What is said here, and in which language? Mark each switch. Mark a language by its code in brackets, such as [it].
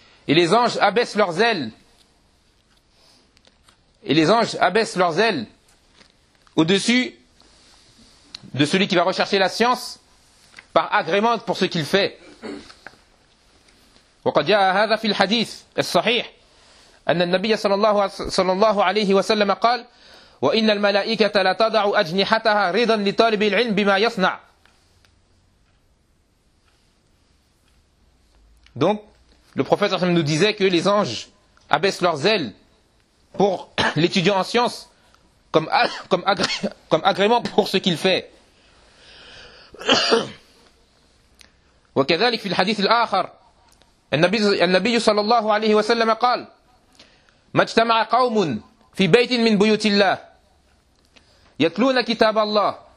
[fr] Et les anges abaissent leurs ailes au-dessus de celui qui va rechercher la science par agrément pour ce qu'il fait. [ar] وقد جاء هذا في الحديث الصحيح أن النبي صلى الله عليه وسلم قال وإن الملائكة لا تضع أجنحتها رضا لطالب العلم بما يصنع. [fr] Donc le prophète Hassan nous disait que les anges abaissent leurs ailes pour l'étudiant en science comme agrément pour ce qu'il fait. [ar] وكذلك في الحديث الآخر النبي صلى الله عليه وسلم قال ما اجتمع قوم في بيت من بيوت الله يتلون كتاب الله